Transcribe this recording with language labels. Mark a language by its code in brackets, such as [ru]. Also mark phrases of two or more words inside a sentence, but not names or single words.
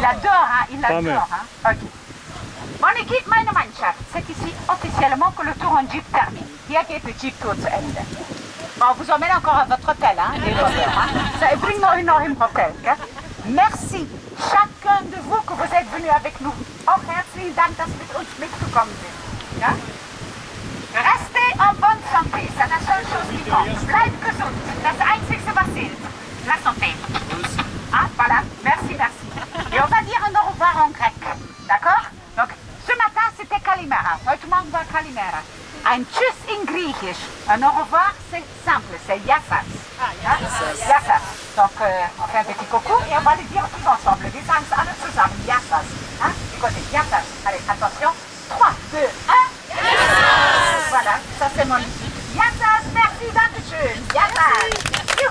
[fr] Il adore, hein, il adore. Hein. Ok. Mon équipe, [de] meine Mannschaft, [fr] c'est ici officiellement que le tour en jeep termine. [de] Hier geht der Jeep tour zu Ende. [fr] Bon, on vous emmène encore à votre hôtel, hein, les loisirs, hein. [de] Ça bringt euch noch im Hotel, gell? [fr] Merci, chacun de vous que vous êtes venus avec nous. [de] Auch herzlichen Dank, dass Sie mit uns mitgekommen sind. Ja? [fr] Restez en bonne santé, c'est la seule chose qui compte. [de] Bleibt gesund, das Einzige, was zählt. [fr] La santé. Ah, voilà, merci. Et on va dire un au revoir en grec, d'accord? Donc, ce matin, c'était Kalimera. [de] Heute Morgen war Kalimera. Ein Tschüss in Griechisch. [fr] Un au revoir, c'est simple, c'est Yassas. Yassas. Donc, on fait un petit coucou et on va le dire tous ensemble. [de] Wir sagen es alle zusammen. [fr] ensemble. Yassas. Hein? Du côté Yassas. Allez, attention. 3, 2, 1. Yassas. Voilà, ça c'est mon musique. Yassas, merci, [de] dankeschön. Yassas.